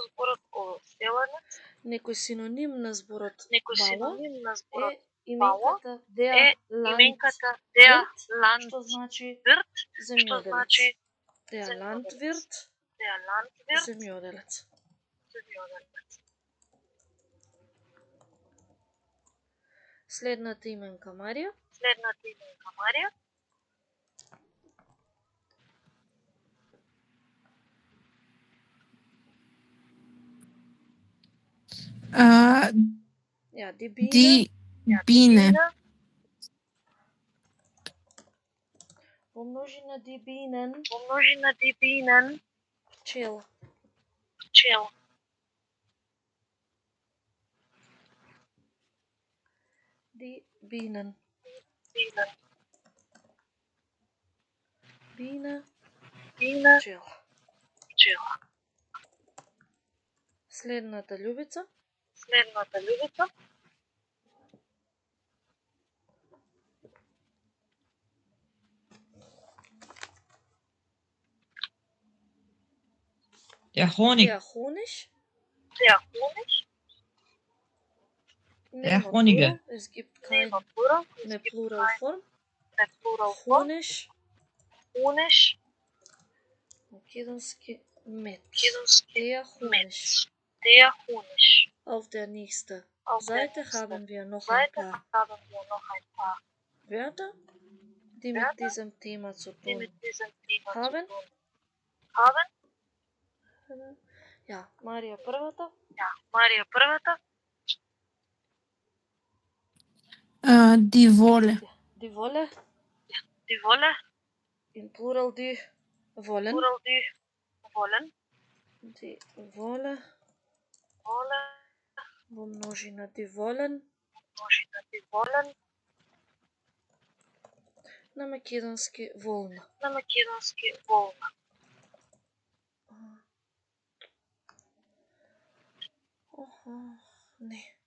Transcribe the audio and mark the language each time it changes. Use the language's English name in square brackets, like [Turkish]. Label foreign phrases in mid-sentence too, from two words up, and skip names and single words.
[Macedonian] Некој синоним на зборот Bauer е именката [German] der Landwirt, [Macedonian] што значи земјоделец. [German] Der Landwirt, [Macedonian] земјоделец. Следната именка Марија. [German] Ja, die Biene. Die Biene. [Macedonian] Во множина [German] die Bienen. Пчела. Die Bienen. Biene. [Macedonian] Пчела. Следната Љубица. [German] Der Honig. Der Honig. Der Honige. Es gibt keine Pluralform. Honig. [Macedonian] Македонски мед. [German] Der Honig. Auf der nächsten Seite haben wir noch ein paar Wörter, die mit diesem Thema zu tun haben. Ja, [Macedonian] Марија првата. [German] Die Wolle. Die Wolle. In plural die Wollen. Die Wolle. [Macedonian] Во множина [German] die Wollen. [Macedonian] На македонски волна. Не.